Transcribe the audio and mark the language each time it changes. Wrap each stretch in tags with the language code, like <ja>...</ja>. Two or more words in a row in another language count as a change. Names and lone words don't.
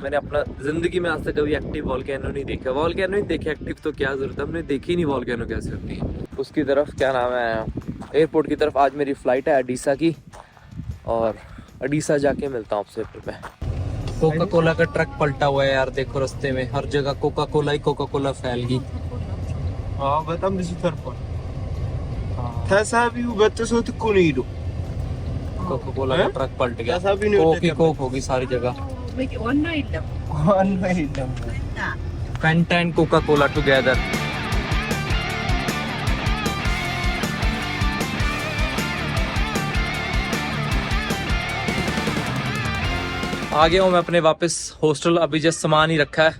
<hi>मैंने अपना ज़िंदगी में आज तक कभी</hi> <en>active volcano</en> <hi>नहीं देखा। वॉल्केनो ही देखे, एक्टिव तो क्या ज़रूरत है, हमने देखी नहीं वॉल्केनो कैसे होती है। उसकी तरफ क्या नाम है, एयरपोर्ट की तरफ आज मेरी फ़्लाइट है अडीसा की, और अडीसा जाके मिलता हूँ आपसे फिर मैं। कोका कोला का ट्रक पलटा हुआ है यार, देखो रास्ते में हर जगह कोका कोला फैल गई।</hi> <am>اه በጣም ብዙ ተርፏል። ተሳቢው በጥሶት እኮ ነው ሄዶ</am> <hi>कोका कोला का ट्रक पलट गया,</hi> <am>ተሳቢው ነው</am> <hi>कोक ही कोक होगी सारी जगह।</hi> <am>ዋና የለም</am> <en>Fanta and Coca Cola together.</en> <hi>आ गया हूँ मैं अपने वापस हॉस्टल, अभी जस्ट सामान ही रखा है।</hi>